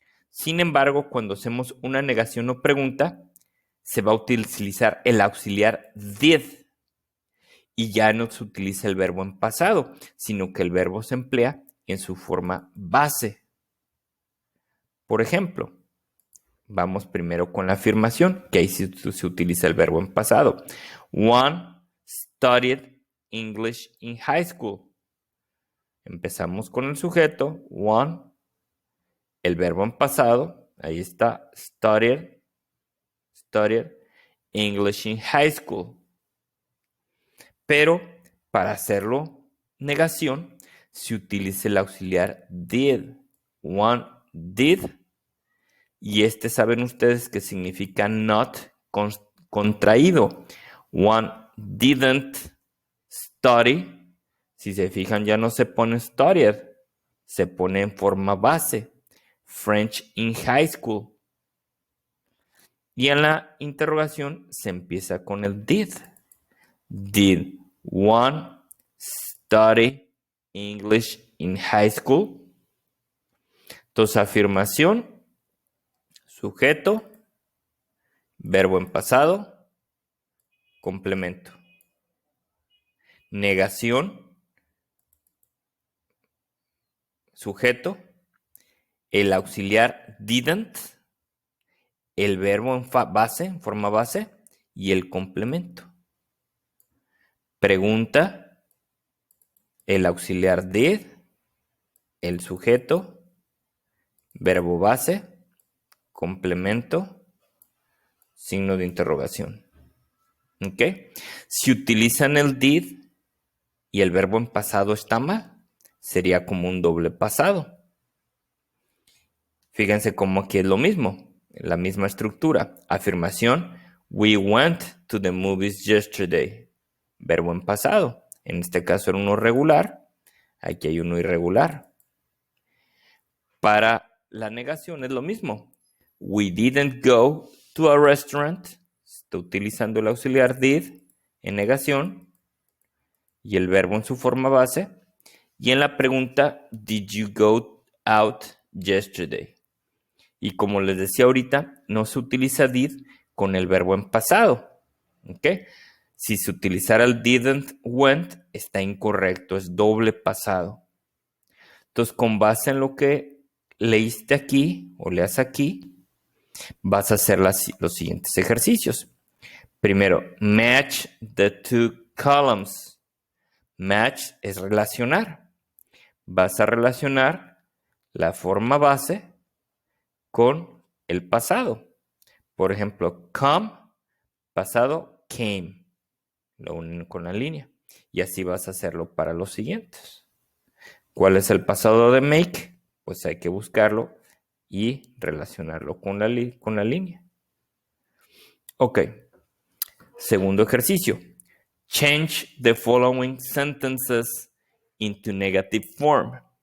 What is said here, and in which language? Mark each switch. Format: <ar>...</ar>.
<es>Sin embargo, cuando hacemos una negación o pregunta, se va a utilizar el auxiliar did y ya no se utiliza el verbo en pasado, sino que el verbo se emplea en su forma base. Por ejemplo, vamos primero con la afirmación, que ahí se utiliza el verbo en pasado.</es> <en>One studied English in high school.</en> <es>Empezamos con el sujeto, one, el verbo en pasado, ahí está,</es> <en>studied English in high school.</en> <es>Pero para hacerlo negación, se utiliza el auxiliar did.</es> <en>One did.</en> <es>Y saben ustedes que significa not contraído.</es> <en>One didn't study.</en> <es>Si se fijan, ya no se pone studied, se pone en forma base.</es> <en>French in high school.</en> <es>Y en la interrogación se empieza con el did.</es> <en>Did one study English in high school?</en> <es>Entonces, afirmación, sujeto, verbo en pasado, complemento. Negación, sujeto, el auxiliar didn't, el verbo en base, en forma base, y el complemento. Pregunta, el auxiliar did, el sujeto, verbo base, complemento, signo de interrogación. ¿Ok? Si utilizan el did y el verbo en pasado está mal, sería como un doble pasado. Fíjense cómo aquí es lo mismo, la misma estructura.</es> <en>Afirmación, we went to the movies yesterday.</en> <es>Verbo en pasado. En este caso era uno regular, aquí hay uno irregular. Para la negación es lo mismo.</es> <en>We didn't go to a restaurant.</en> <es>Está utilizando el auxiliar did en negación y el verbo en su forma base. Y en la pregunta,</es> <en>did you go out yesterday?</en> <es>Y como les decía ahorita, no se utiliza did con el verbo en pasado. ¿Ok? Si se utilizara el didn't, went, está incorrecto, es doble pasado. Entonces, con base en lo que leíste aquí o leas aquí, vas a hacer los siguientes ejercicios.</es> <en>Primero, match the two columns.</en> <es>Match es relacionar. Vas a relacionar la forma base con el pasado. Por ejemplo, come, pasado, came. Lo unen con la línea. Y así vas a hacerlo para los siguientes. ¿Cuál es el pasado de make? Pues hay que buscarlo y relacionarlo con la línea. Ok. Segundo ejercicio.</es> <en>Change the following sentences into negative form.</en>